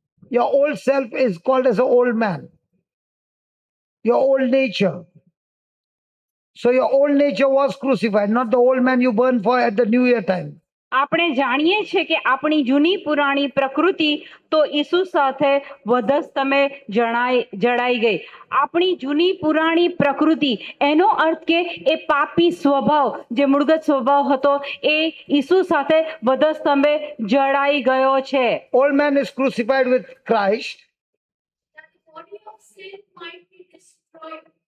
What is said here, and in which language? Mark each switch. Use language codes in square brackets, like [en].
[en] Your old self is called as an old man. Your old nature. So your old nature was crucified, not the old man you burned for at the New Year time. [gu] આપણે જાણીએ છીએ કે આપણી જૂની પુરાણી પ્રકૃતિ તો ઈસુ સાથે વધસ્તમે જડાઈ ગઈ. આપણી જૂની પુરાણી પ્રકૃતિ એનો અર્થ કે એ પાપી સ્વભાવ જે મૂળગત સ્વભાવ હતો એ ઈસુ સાથે વધસ્તંભે જડાઈ ગયો છે. [en] Old man is crucified with Christ. That the body of sin might be destroyed.